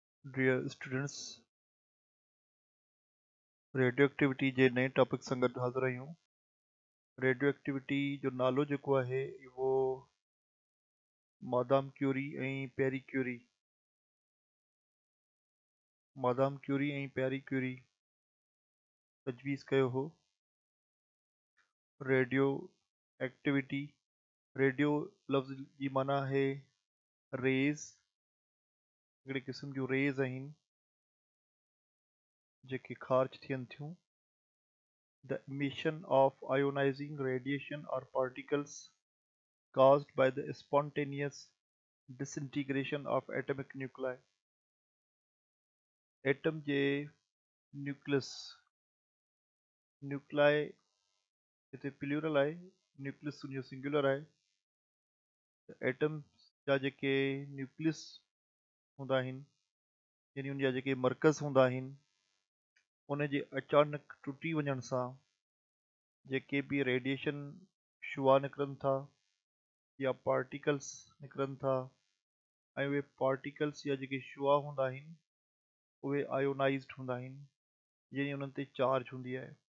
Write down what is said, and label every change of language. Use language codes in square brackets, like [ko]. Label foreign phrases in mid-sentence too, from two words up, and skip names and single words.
[en] Dear students, radio activity [sd] जे नए टॉपिक सां गॾु हाज़िर आहियूं। [en] radio activity [sd] जो नालो जेको आहे वो मादाम क्यूरी ऐं पैरी क्यूरी तजवीज़ कयो हो। [en] radio activity, [sd] रेडियो लफ़्ज़ जी माना आहे रेज़, हिकिड़े क़िस्म जूं रेज़ आहिनि जेके ख़ारिज थियनि थियूं। [en] The emission of ionizing radiation or particles caused by the spontaneous disintegration of atomic nuclei. [sd] एटम जे न्यूक्लियस, न्यूक्लाई हिते प्लूरल आहे, न्यूक्लियस जो सिंगुलर आहे। एटम जा जेके न्यूक्लियस हूंदा आहिनि, यानी उन जा जेके मर्कज़ हूंदा आहिनि, उन जे अचानक टुटी वञण सां जेके बि रेडिएशन शुआ निकिरनि था या पार्टिकल्स निकिरनि था, ऐं उहे पार्टिकल्स या जेके शुआ हूंदा आहिनि उहे आयोनाइज़्ड हूंदा आहिनि, यानी उन्हनि ते चार्ज हूंदी आहे।